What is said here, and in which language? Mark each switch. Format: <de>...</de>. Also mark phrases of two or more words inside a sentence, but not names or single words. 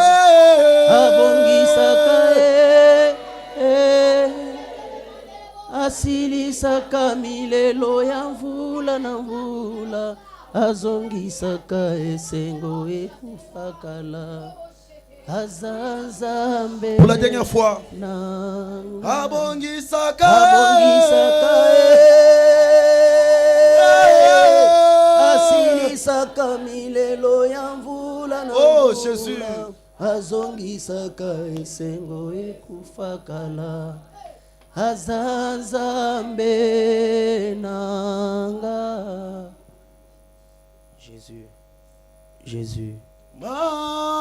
<ln>asilisaka milelo ya mvula na mvula, azongisaka esengo ekufakala. azazambe</ln> <fr>pour la dernière fois,</fr> <ln>nanga abongisaka asilisaka milelo ya mvula na Oh, mvula, Jésus. azongisaka esengo ekufakala. azazambe nanga. Jésus, Jésus.</ln>